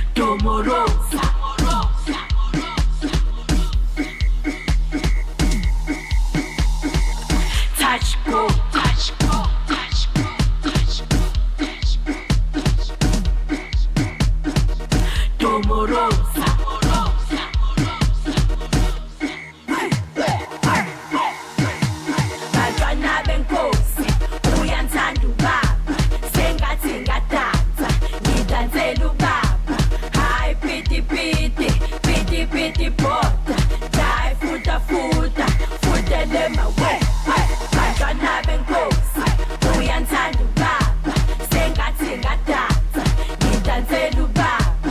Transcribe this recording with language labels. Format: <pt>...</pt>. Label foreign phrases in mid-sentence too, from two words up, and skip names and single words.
<en>Domorosa. Touch go, touch go, touch go, touch go, touch go, touch go. Domorosa.</en> <zu>Bantwana benkosi, uyanthanda ubaba, sengathi ngadansa, ngidansela ubaba. Hayi piti piti, piti piti bota, jai futa futa, futele mawe. Bantwana benkosi, uyanthanda ubaba, sengathi ngadansa, ngidansela ubaba.</zu>